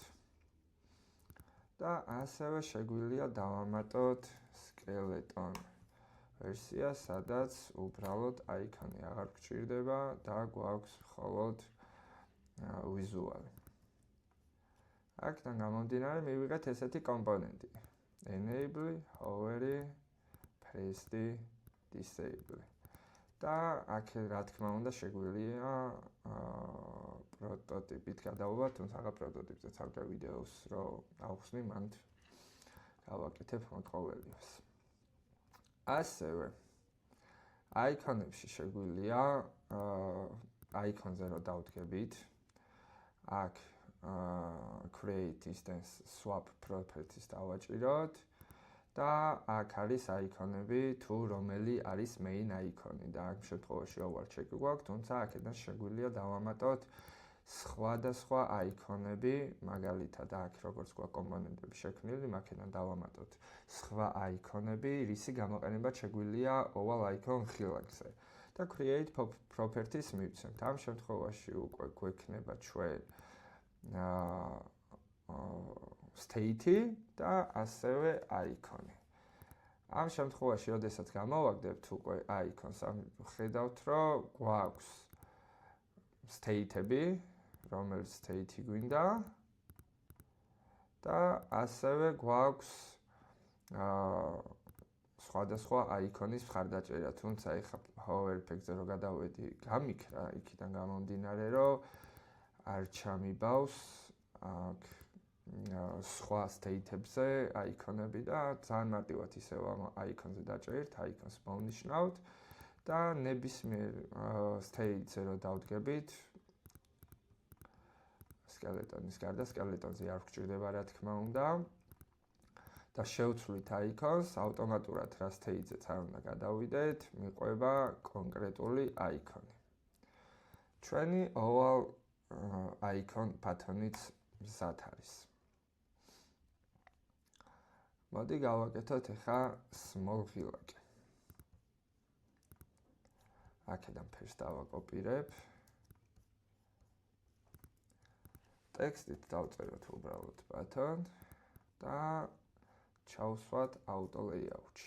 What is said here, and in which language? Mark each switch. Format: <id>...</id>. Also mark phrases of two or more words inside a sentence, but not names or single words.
<ka>და ასევე შეგვიძლია დავამატოთ skeleton ვერსია, სადაც უბრალოდ icon-ი აღარ გვჭირდება და გვაქვს მხოლოდ ვიზუალი. აქედან გამომდინარე მივიღეთ ესეთი კომპონენტი.</ka> <en>enable, hover, pressed, disable.</en> <ka>და აქ რა თქმა უნდა შეგვიძლია პროტოტიპით გადავვალთ, თუმცა აღარ პროტოტიპზე ცალკე ვიდეოს რო ავხსნი, მანდ გავაკეთებ მოთხოველიებს. ასევე icon-ებში შეგვიძლია icon-ზე რო დავდგებით, აქ</ka> <en>create instance swap properties</en> <ka>დავაჭიროთ და აქ არის icon-ები, თუ რომელი არის</ka> <en>main icon-ი</en> <ka>და ამ შემთხვევაში</ka> <en>over check</en> <ka>გვაქვს, თუმცა აქედან შეგვიძლია დავამატოთ სხვადასხვა icon-ები, მაგალითად აქ როგორც გვაქვს კომპონენტები შექმნილი, აქედან დავამატოთ სხვა icon-ები, რისი გამოყენება შეგვიძლია</ka> <en>oval icon</en> <ka>ღილაკზე და</ka> <en>create properties</en> <ka>მივცემთ. ამ შემთხვევაში უკვე გვექნება ჩვენ state-ი და ასევე icon-ი. ამ შემთხვევაში, როდესაც გამოვაგდებთ უკვე icon-ს, ხედავთ, რომ გვაქვს state-ები, რომელიც state-ი გვინდა და ასევე გვაქვს სხვადასხვა icon-ის მხარდაჭერა, თუმცა ეხლა</ka> <en>hover effect-ზე</en> <ka>რო გადავედი, გამიქრა იქიდან გამომდინარე, რომ არ ჩამიბავს აქ სხვა state-ებზე icon-ები და ძალიან მარტივად ისევ ამ icon-ზე დაჭერთ, icon-ს მოვნიშნავთ და ნებისმიერ state-ზე რო დავდგებით, skeleton-ის გარდა skeleton-ზე არ გვჭირდება, რა თქმა უნდა. და შევცვლით icon-ს, ავტომატურად რა state-ზეც არ უნდა გადავიდეთ, მიყვება კონკრეტული icon-ი. ჩვენი</ka> <en>oval icon</en> <ka>ბატონიც მზად არის. მოდი გავაკეთოთ ახლა small ღილაკი. აქედან ფერს დავაკოპირებ. ტექსტით დავწეროთ უბრალოდ button და ჩავსვათ</ka> <en>auto layout-ში.</en>